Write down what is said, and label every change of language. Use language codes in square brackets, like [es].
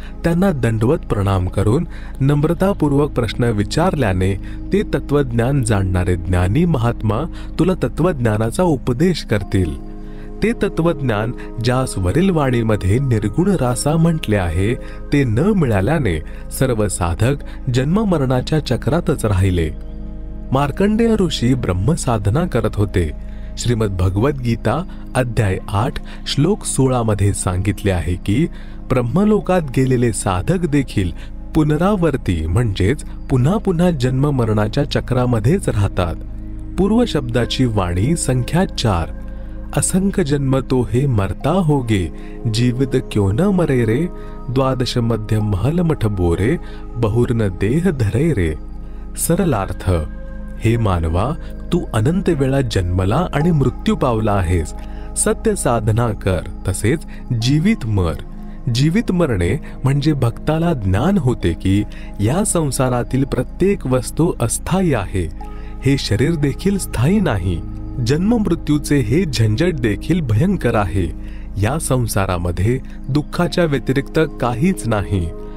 [mr] त्यांना दंडवत प्रणाम करून नम्रतापूर्वक प्रश्न विचारल्याने ते तत्वज्ञान जाणणारे ज्ञानी महात्मा तुला तत्वज्ञानाचा उपदेश करतील। ते तत्वज्ञान ज्यास वरील वाणीमध्ये निर्गुण रासा म्हटले आहे ते न मिळाल्याने सर्व साधक जन्म मरणाच्या चक्रातच राहिले। मार्कंडेय ऋषी ब्रह्मसाधना करत होते। श्रीमद भगवत गीता अध्याय 8 श्लोक 16 मध्ये सांगितले आहे की ब्रह्मलोकात गेलेले साधक देखील पुनरावर्ती म्हणजेच पुन्हा पुन्हा जन्म मरणाच्या चक्रामध्येच राहतात। पूर्व शब्दाची वाणी संख्या 4 [hi] असंख्य जन्म तो हे मरता होगे, जीवित क्यों न मरे रे, द्वादश मध्य महल मठ बोरे, बहुर्न देह धरे रे। [mr] सरलार्थ, हे मानवा, तू अनंत वेळा जन्मला आणि मृत्यू पावला आहेस। सत्य साधना कर, तसेच जीवित मर। जीवित मरणे म्हणजे भक्ताला ज्ञान होते की या संसारातील प्रत्येक वस्तू अस्थायी आहे, हे शरीर देखील स्थायी नाही। जन्म मृत्यूचे हे झंझट देखील भयंकर आहे। या संसारामध्ये दुःखाच्या व्यतिरिक्त काहीच नाही।